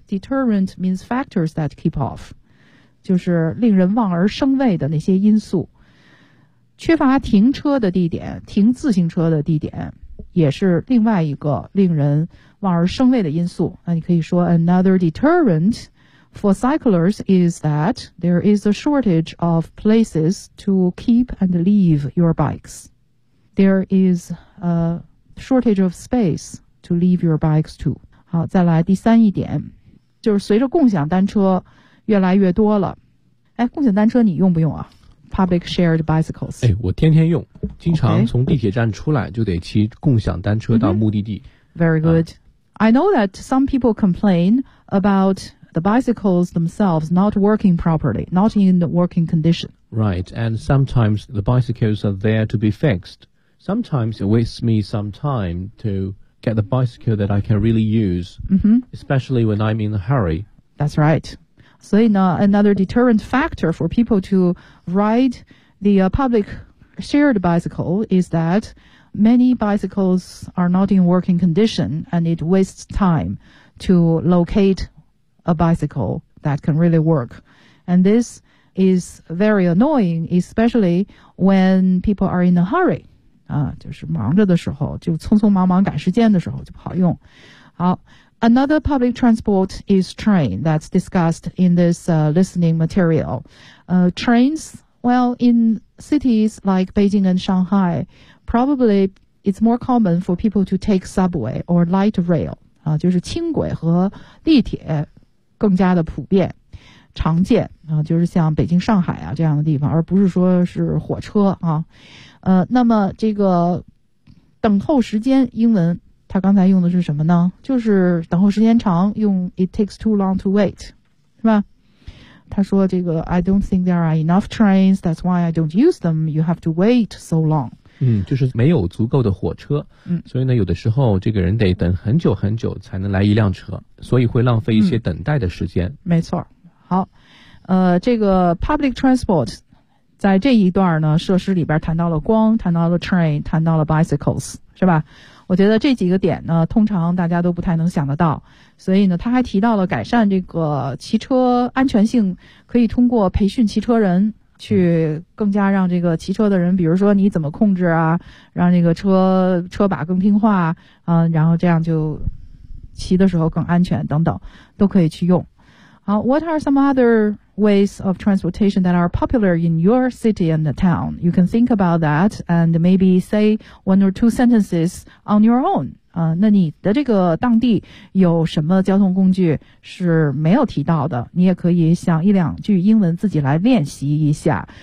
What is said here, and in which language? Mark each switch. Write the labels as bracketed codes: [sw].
[en] Deterrent means factors that keep off， [zh] 就是令人望而生畏的那些因素。缺乏停车的地点，停自行车的地点，也是另外一个令人望而生畏的因素。那你可以说 [en] ，another deterrent for cyclists is that there is a shortage of places to keep and leave your bikes. There is a shortage of space to leave your bikes to. [zh] 好，再来第三一点，就是随着共享单车越来越多了。哎，共享单车你用不用啊？ [en] Public shared bicycles. [zh] 哎，我天天用，经常从地铁站出来就得骑共享单车到目的地。 Mm-hmm. [en] Very good.、I know that some people complain about the bicycles themselves not working properly, not in the working condition. Right, and sometimes the bicycles are there to be fixed. Sometimes it wastes me some time to get the bicycle that I can really use,、 mm-hmm. especially when I'm in a hurry. That's right. So, in, another deterrent factor for people to ride the、public shared bicycle is that many bicycles are not in working condition and it wastes time to locate a bicycle that can really work. And this is very annoying, especially when people are in a hurry. [zh] 啊，就是忙着的时候，就匆匆忙忙赶时间的时候就不好用。好。 [en] Another public transport is train that's discussed in this、listening material.、trains, well, in cities like Beijing and Shanghai, probably it's more common for people to take subway or light rail.、 [zh] 就是轻轨和地铁更加的普遍常见、就是像北京上海啊这样的地方而不是说是火车啊。那么这个等候时间英文他刚才用的是什么呢？就是等候时间长，用 [en] it takes too long to wait， [zh] 是吧？他说这个 [en] I don't think there are enough trains， that's why I don't use them。 You have to wait so long。 [zh] 嗯，就是没有足够的火车。嗯，所以呢，有的时候这个人得等很久很久才能来一辆车，所以会浪费一些等待的时间。嗯、没错。好，这个 public transport 在这一段呢设施里边谈到了光，谈到了 train， 谈到了 bicycles， 是吧？我觉得这几个点呢通常大家都不太能想得到，所以呢他还提到了改善这个骑车安全性可以通过培训骑车人去更加让这个骑车的人，比如说你怎么控制啊，让这个车把更听话啊、然后这样就骑的时候更安全等等都可以去用。 [en] 好， What are some other ways of transportation that are popular in your city and the town? You can think about that and maybe say one or two sentences on your own. [zh] 那你的这个当地有什么交通工具是没有提到的？你也可以想一两句英文自己来练习一下。